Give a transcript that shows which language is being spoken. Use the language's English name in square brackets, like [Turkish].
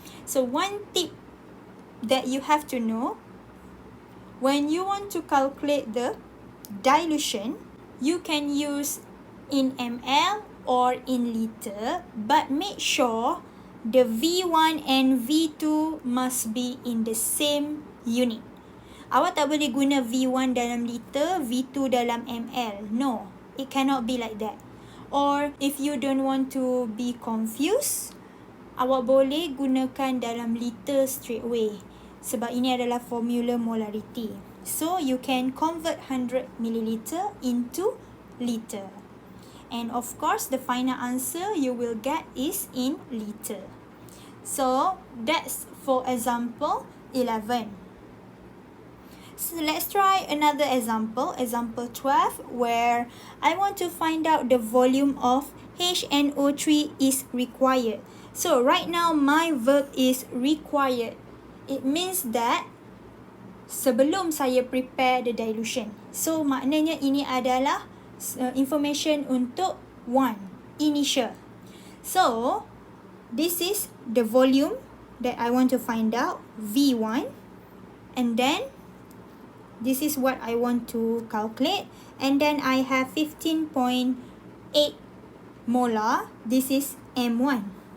[English] So one tip that you have to know, when you want to calculate the dilution, you can use in ml or in liter, but make sure the V1 and V2 must be in the same unit. [Malay] Awak tak boleh guna V1 dalam liter, V2 dalam ml. [English] No, it cannot be like that. Or if you don't want to be confused, [Malay] awak boleh gunakan dalam liter [English] straight away. [Malay] Sebab ini adalah formula molarity. [English] So you can convert 100 milliliter into liter. And of course, the final answer you will get is in liter. So that's for example 11. So let's try another example, example 12, where I want to find out the volume of HNO3 is required. So right now my verb is required. It means that [Malay] sebelum saya [English] prepare the dilution. [Malay] So maknanya ini adalah information untuk 1, initial. [English] So this is the volume that I want to find out, V1, and then this is what I want to calculate, and then I have 15.8 molar. This is M1.